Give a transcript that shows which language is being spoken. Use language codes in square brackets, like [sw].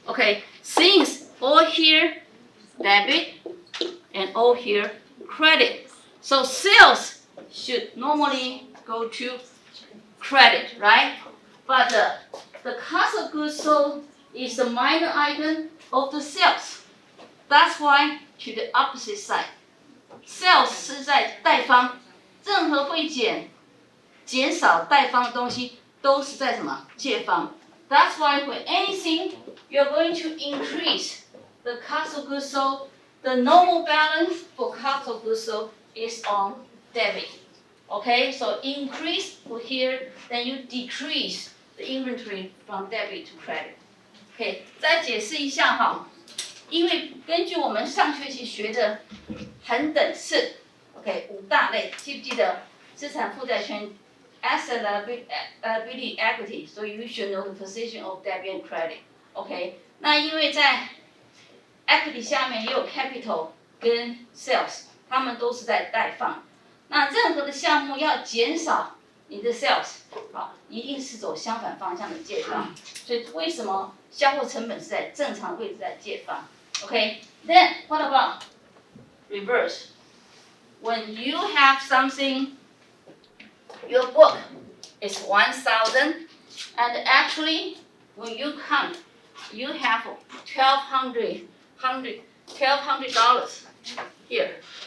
[en] Okay, since all here debit and all here credit. So sales should normally go to credit, right? But the cost of goods sold is the minor item of the sales. That's why to the opposite side. [zh] Sales 是在贷方，任何会减少贷方的东西都是在什么？借方。 [en] That's why when anything you're going to increase the cost of goods sold, the normal balance for cost of goods sold is on debit. Okay, so increase for here, then you decrease the inventory from debit to credit. [zh] Okay, 再解释一下哈，因为根据我们上学期学的恒等式 ，OK， 5大类，记不记得？资产负债权 [en] ，asset liability equity， 所以 you should know the position of debit and credit. [zh] OK， 那因为在 equity 下面也有 capital 跟 sales， 它们都是在贷方。那任何的项目要减少你的 sales， 一定是走相反方向的借方。所以为什么销货成本是在正常位置在借方 ？OK， [en] then what about reverse? When you have something, your book is 1,000, and actually when you count, you have $1,200 here.